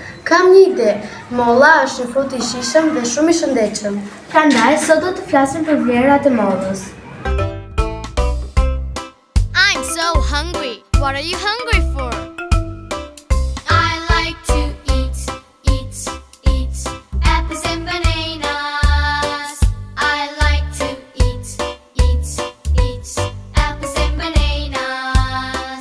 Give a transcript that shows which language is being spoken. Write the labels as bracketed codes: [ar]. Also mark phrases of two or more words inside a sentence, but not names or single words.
[sq] Kam një ide. Molla është një frut I shijshëm dhe shumë I shëndetshëm. Prandaj sot do të flasim për vlerat e mollës. [en] I'm so hungry. What are you hungry for? I like to eat apples and bananas. I like to eat apples and bananas.